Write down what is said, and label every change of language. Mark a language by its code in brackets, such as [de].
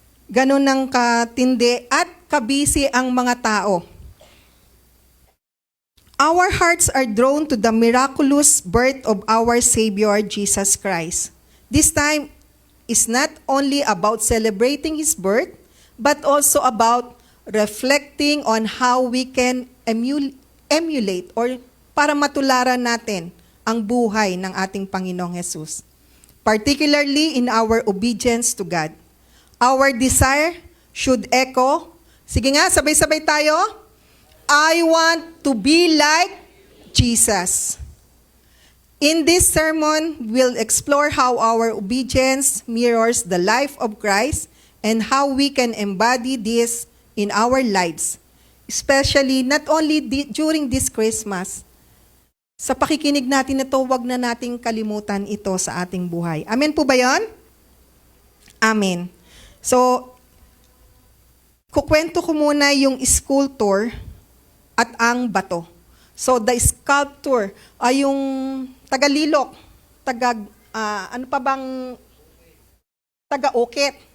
[tl] Ganun ang katindi at kabisi ang mga tao. [en] Our hearts are drawn to the miraculous birth of our Savior, Jesus Christ. This time is not only about celebrating His birth, but also about reflecting on how we can emulate or [tl] para matularan natin ang buhay ng ating Panginoong Jesus. [en] Particularly in our obedience to God. Our desire should echo. [tl] Sige nga, sabay-sabay tayo. [en] I want to be like Jesus. In this sermon, we'll explore how our obedience mirrors the life of Christ and how we can embody this in our lives, especially not only during this Christmas. [tl] Sa pakikinig natin ito, wag na nating kalimutan ito sa ating buhay. Amen po ba yon? Amen. So, kukwento ko muna yung sculptor at ang bato. So the sculptor ay yung tagalilok, ano pa bang taga-ukit.